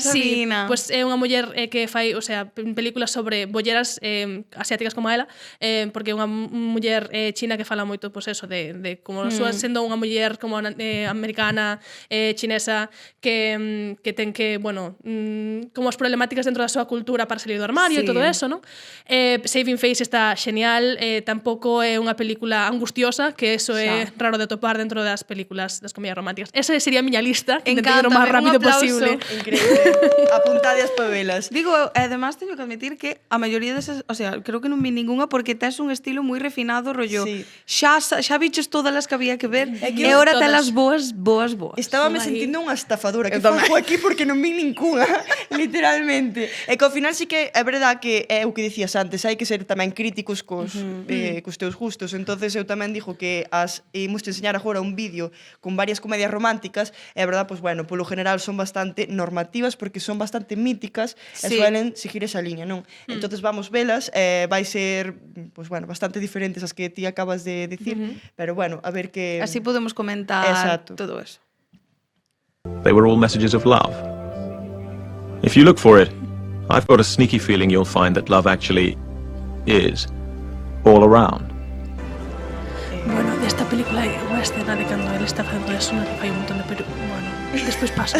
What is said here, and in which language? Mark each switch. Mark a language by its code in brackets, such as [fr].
[gl] Sí, pues é unha muller que fai, o sea, películas sobre bolleras asiáticas como ela, porque é unha muller china que fala moito, pues eso, de como sendo unha muller como americana, chinesa, que ten que, bueno, como as problemáticas dentro da súa cultura para salir do armario e todo eso, ¿no? Saving Face está genial, tampouco é unha película angustiosa, que eso é raro de topar dentro das películas das comedias románticas. Esa sería a miña lista, que intentei ir o máis rápido posible. Increíble. Apuntade as pavelas. Digo, además teño que admitir que a maioría desas, o sea, creo que non vi ninguna porque tes un estilo moi refinado, rollo. Sí. Xa biches todas as que había que ver e ahora telas boas. Estábame sentindo unha estafadora, que fago aquí porque non vi ninguna, literalmente. E que ao final sí que é verdad que é o que dicías antes, hai que ser tamén críticos cos teus gustos. Entonces eu tamén dixo que imos te enseñar agora un vídeo con varias comedias románticas, e a verdad, pues bueno, polo general son bastante normativas porque son bastante míticas e suelen seguir esa liña, non? Entonces vamos velas, vai ser, pues bueno, bastante diferentes as que ti acabas de decir, pero bueno, a ver que... Así podemos comentar todo eso. [en] They were all messages of love. If you look for it, I've got a sneaky feeling you'll find that love actually is all around. [gl] Bueno, desta película hai unha escena de cando ele está facendo eso, que fai un montón de bueno, despois pasa.